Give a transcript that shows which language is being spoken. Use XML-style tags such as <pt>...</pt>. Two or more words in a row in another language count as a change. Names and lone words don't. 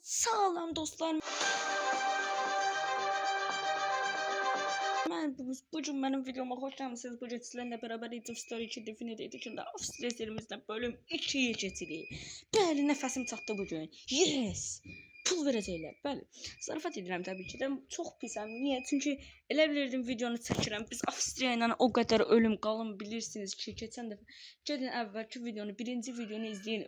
<tr>Sağlam dostlar. Bugün benim videoma hoş geldiniz. Bugün sizlerle beraber Age of Story 2 Definitive Edition'da Avstriya serimizden bölüm 2'ye geçirik.</tr> <az>Bəli, nəfəsim çatdı bugün. Yes! Pul verəcəklər. Bəli. Zarafat edirəm təbii ki də. Çox pisəm. Niyə? Çünki elə bilirdim videonu çəkirəm. Biz Avstriya ilə o qədər ölüm qalım bilirsiniz ki, keçən dəfə gedin əvvəlki videonu, birinci videonu izləyin.</az>